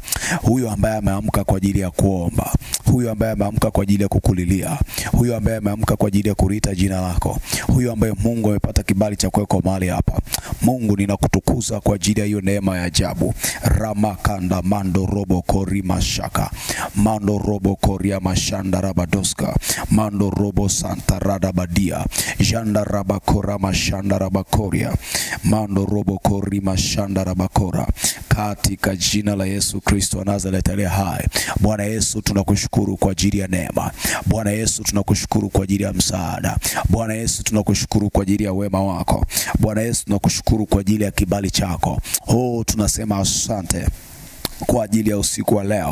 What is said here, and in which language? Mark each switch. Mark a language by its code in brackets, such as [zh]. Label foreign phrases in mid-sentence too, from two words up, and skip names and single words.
[sw] Huyo ambaye ameamka kwa ajili ya kuomba, huyo ambaye ameamka kwa ajili ya kukulilia, huyo ambaye ameamka kwa ajili ya kuita jina lako, huyo ambaye Mungu amepata kibali cha kuweko mahali hapa. Mungu ninakutukuza kwa ajili ya hiyo neema ya ajabu. Ramakanda mando robo kori mashaka, mando robo koria mashanda rabadoska, mando robo santa radabadia, janda rabakora mashanda rabakoria, mando robo kori mashanda rabakora. Katika jina la Yesu Kristo wa Nazareth aliye hai. Bwana Yesu, tunakushukuru kwa ajili ya neema. Bwana Yesu, tunakushukuru kwa ajili ya msaada. Bwana Yesu, tunakushukuru kwa ajili ya wema wako. Bwana Yesu, tunakushukuru kwa ajili ya kibali chako. Tunasema asante kwa ajili ya usiku wa leo.